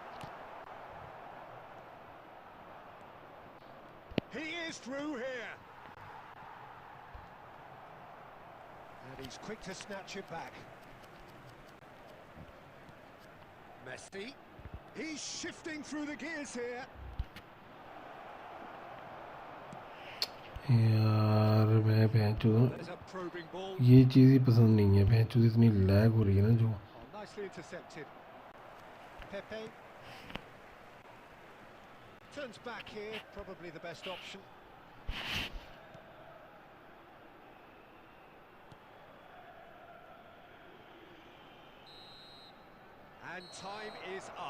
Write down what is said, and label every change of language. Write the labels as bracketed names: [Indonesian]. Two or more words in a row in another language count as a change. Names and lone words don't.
[English] He is through here. And he's quick to snatch it back. Messi. He's shifting through the gears here. [Hindi] यार मैं भैंचो [English] There's a probing ball. [Hindi] ये चीज़ ही पसंद नहीं है भैंचो इतनी लैग हो रही है ना जो [English] Oh, nicely intercepted. Pepe. Turns back here, probably the best option. And time is up.